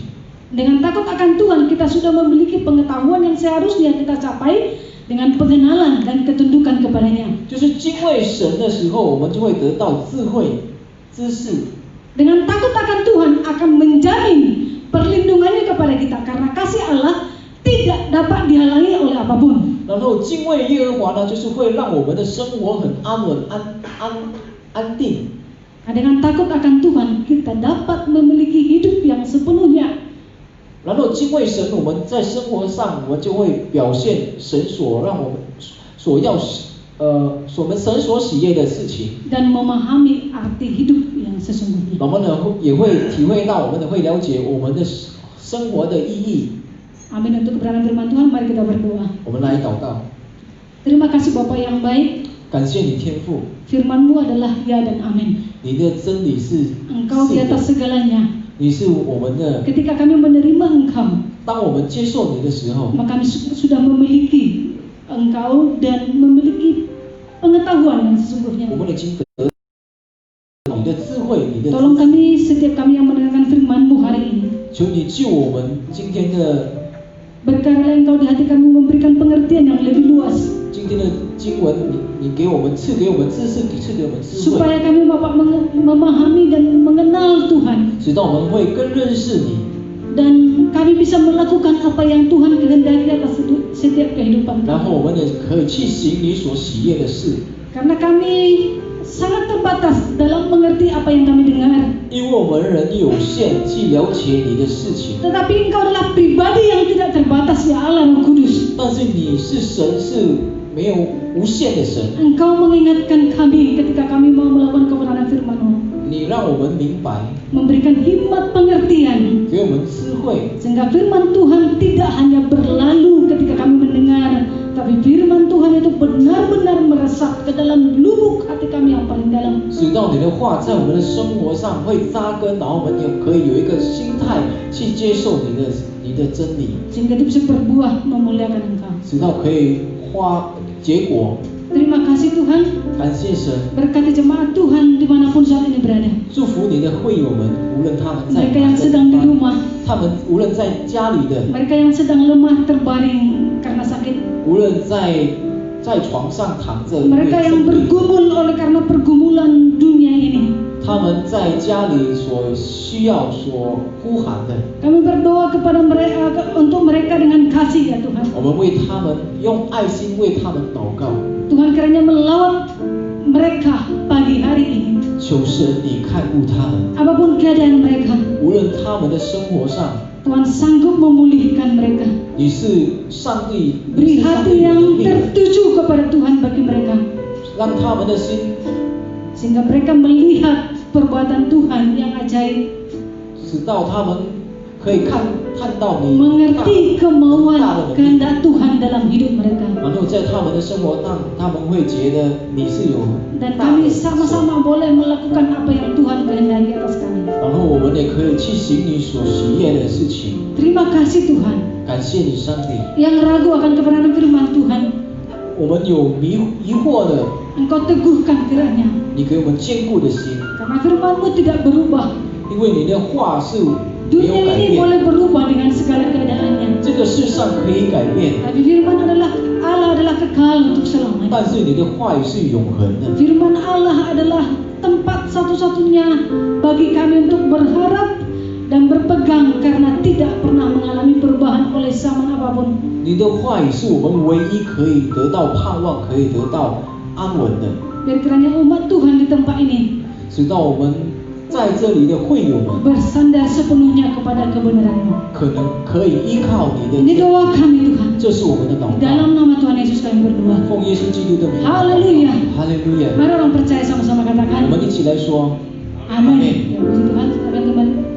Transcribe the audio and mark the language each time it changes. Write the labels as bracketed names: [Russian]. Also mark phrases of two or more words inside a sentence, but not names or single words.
[Indonesian] Dengan takut akan Tuhan, kita sudah memiliki pengetahuan yang seharusnya kita capai dengan pengenalan dan ketundukan kepadanya. [Chinese] 就是敬畏神的时候，我们就会得到智慧、知识。 [Indonesian] Dengan takut akan Tuhan akan menjamin perlindungannya kepada kita, karena kasih Allah tidak dapat dihalangi oleh apapun. [Chinese] 然后敬畏耶和华呢，就是会让我们的生活很安稳、安定。 [Indonesian] Nah, dengan takut akan Tuhan, kita dapat memiliki hidup yang sepenuhnya. [Chinese] 然后敬畏神，我们在生活上我们就会表现神所让我们我们神所喜悦的事情。 [Indonesian] Dan memahami arti hidup yang sesungguhnya. [Chinese] 我们呢也会体会到，我们会了解我们的生活的意义。 [Indonesian] Amin. Untuk kebenaran firman Tuhan, mari kita berdoa. [Chinese] 我们来祷告。 [Indonesian] Terima kasih Bapa yang baik. [Chinese] 感谢你天父， [Indonesian] Firman-Mu adalah ya dan amin. [Chinese] 你的真理是 [Indonesian] Engkau di [Chinese] 是的 [Indonesian] atas segalanya. [Chinese] 你是我们的。 [Indonesian] Ketika kami menerima Engkau, [Chinese] 当我们接受你的时候， [Indonesian] maka kami sudah memiliki Engkau dan memiliki pengetahuan yang sesungguhnya. [Chinese] 我们已经得你的智慧，你的 [Indonesian] Tolong kami, setiap kami yang mendengarkan firman-Mu hari ini, [Chinese] 求你救我们今天的 [Indonesian] berkarya Engkau di hati kami memberikan pengertian yang lebih luas, [Chinese] 今天的经文，你给我们赐给我们知识，赐给我们智慧， [Indonesian] supaya kami Bapak memahami dan mengenal Tuhan, [Chinese] 直到我们会更认识你， [Indonesian] dan kami bisa melakukan apa yang Tuhan kehendaki atas setiap kehidupan [Chinese] 然后 [Indonesian] kami. [Chinese] 我们也可以去行你所喜悦的事。 [Indonesian] Karena kami sangat terbatas dalam mengerti apa yang kami dengar, [Chinese] 因为我们人有限，去了解你的事情， [Indonesian] tetapi Engkau adalah pribadi yang tidak terbatas, ya Allah Roh Kudus. [Chinese] 但是你是神，是没有无限的神。 [Indonesian] Engkau mengingatkan kami ketika kami mau melakukan kebenaran firman-Mu, [Chinese] 你让我们明白， [Indonesian] memberikan hikmat pengertian, [Chinese] 给我们智慧， [Indonesian] sehingga firman Tuhan tidak hanya berlalu ketika kami mendengar, tapi firman Tuhan itu benar-benar meresap ke dalam lubuk hati kami yang paling dalam. [Chinese] 使到你的话在我们的生活上会扎根，然后我们也可以有一个心态去接受你的真理， [Indonesian] Sehingga itu bisa berbuah memuliakan Engkau. [Chinese] 直到可以结果。 [Indonesian] Terima kasih Tuhan, [Chinese] 感谢神， [Indonesian] berkati jemaat Tuhan dimanapun saat ini berada. [Chinese] 祝福你的会友们，无论他们在 [Indonesian] Mereka yang sedang di rumah, [Chinese] 他们无论在家里的， [Indonesian] mereka yang sedang lemah terbaring karena sakit, [Chinese] 无论在床上躺着， [Indonesian] mereka yang bergumul oleh karena pergumulan dunia ini. [Chinese] 他们在家里所需要、所呼喊的， [Indonesian] Kami berdoa kepada mereka untuk mereka dengan kasih ya Tuhan. [Chinese] 我们为他们用爱心为他们祷告。 [Indonesian] Tuhan kiranya melawat mereka pagi hari ini. [Chinese] 求神你看顾他们， [Indonesian] Apapun keadaan mereka, [Chinese] 无论他们的生活上， [Indonesian] Tuhan sanggup memulihkan mereka. [Chinese] 你是上帝， [Indonesian] Beri hati yang tertuju kepada Tuhan bagi mereka, [Chinese] 让他们的心 [Indonesian] sehingga mereka melihat perbuatan Tuhan yang ajaib, [Chinese] 使到他们可以看到你 [Indonesian] mengerti kemauan kehendak Tuhan dalam hidup mereka. [Chinese] 然后在他们的生活上，他们会觉得你是有 [Indonesian] Dan [Chinese] 大的 [Indonesian] kami sama-sama boleh melakukan apa yang Tuhan kehendaki atas kami. [Chinese] 然后我们也可以去行你所喜悦的事情。 [Indonesian] Terima kasih Tuhan. [Chinese] 感谢你，上帝。 [Indonesian] Yang ragu akan kebenaran firman Tuhan, [Chinese] 我们有疑惑的， [Indonesian] Engkau teguhkan kiranya. [Chinese] 你给我们坚固的心， [Indonesian] Karena firman-Mu tidak berubah. [Chinese] 因为你的话是没有 [Indonesian] Dunia [Chinese] 改 [Indonesian] ini [Chinese] 变， [Indonesian] boleh berubah dengan segala keadaannya. [Chinese] 这个世上可以改变， [Indonesian] Tapi firman Allah adalah kekal untuk selamanya. [Chinese] 但是你的话语是永恒的。 [Indonesian] Firman Allah adalah tempat satu-satunya bagi kami untuk berharap dan berpegang karena tidak pernah mengalami perubahan oleh zaman apapun. [Chinese] 你的话语是我们唯一可以得到盼望、可以得到安稳的， [Indonesian] Biar kiranya umat Tuhan di tempat ini [Chinese] 直到我们在这里的会友们 [Indonesian] bersandar sepenuhnya kepada kebenaran-Mu. [Chinese] 可以依靠你的， [Indonesian] Ini doa kami Tuhan. [Chinese] 这是我们的祷告。 [Indonesian] Dalam nama Tuhan Yesus kami berdoa. [Chinese] 奉耶稣基督的名， [Indonesian] Haleluya. [Chinese] 哈利路亚！ [Indonesian] Mari orang percaya sama-sama [Chinese] 我 [Indonesian] katakan [Chinese] 们一起来说， [Indonesian] amin. Ya puji Tuhan, silakan kembali.